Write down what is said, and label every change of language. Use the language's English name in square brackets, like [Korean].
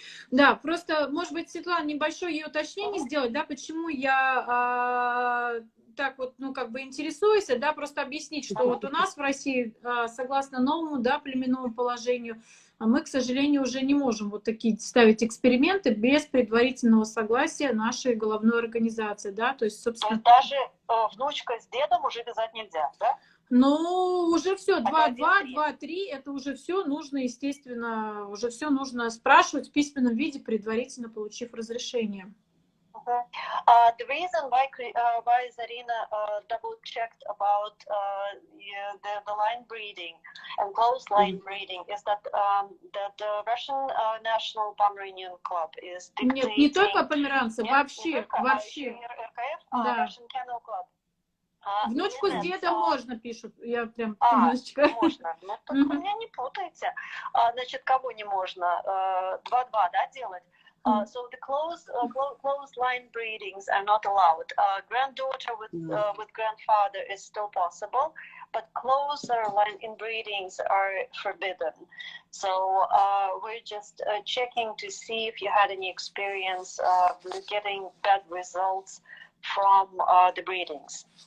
[Russian] Да, просто, может быть, Светлана, небольшое ее уточнение сделать, да, почему я так вот, ну, как бы интересуюсь, да, просто объяснить, что вот у нас в России, согласно новому, да, племенному положению, мы, к сожалению, уже не можем вот такие ставить эксперименты без предварительного согласия нашей головной организации, да, то есть, собственно... То есть даже внучка с дедом уже вязать нельзя, да? Ну, уже все, 2-2, 2-3, это уже все нужно, естественно, уже все нужно спрашивать в письменном виде, предварительно получив разрешение. [English] The reason why Zarina double-checked about the line breeding and close line breeding is that the Russian National Pomeranian Club is dictating... [Russian] Нет, не только померанцы, вообще. РКФ, да. [English] Russian Kennel Club. [Russian] Внучку с дедом можно, пишут. Я прям немножечко... можно. Ну, только вы меня не путайте. Значит, кого не можно? 2-2, да, делать? [English] So the close line breedings are not allowed. Granddaughter with grandfather is still possible, but closer line inbreedings are forbidden. So we're just checking to see if you had any experience getting bad results from the breedings.